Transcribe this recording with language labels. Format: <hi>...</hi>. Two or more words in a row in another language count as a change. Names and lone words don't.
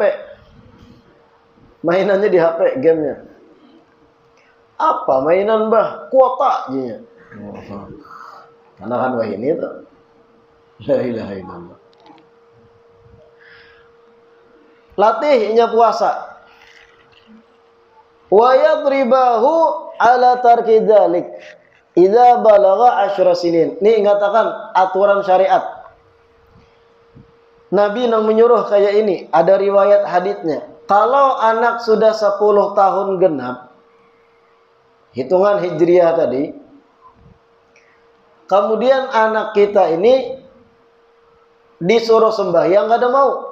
<bjn>Mainannya di HP gamenya. Apa mainan bah? Kuota aja. Karena kan wah ini tuh.</bjn> <ar>لا إله إلا الله.</ar> <bjn>Latihnya puasa.</bjn> <ar>ويضربه على ترك ذلك إذا بلغ 10 سنين.</ar> <bjn>Ini ingatakan aturan syariat. Nabi yang menyuruh kayak ini, ada riwayat haditsnya. Kalau anak sudah 10 tahun genap, hitungan hijriah tadi, kemudian anak kita ini disuruh sembahyang nggak ada mau,</bjn>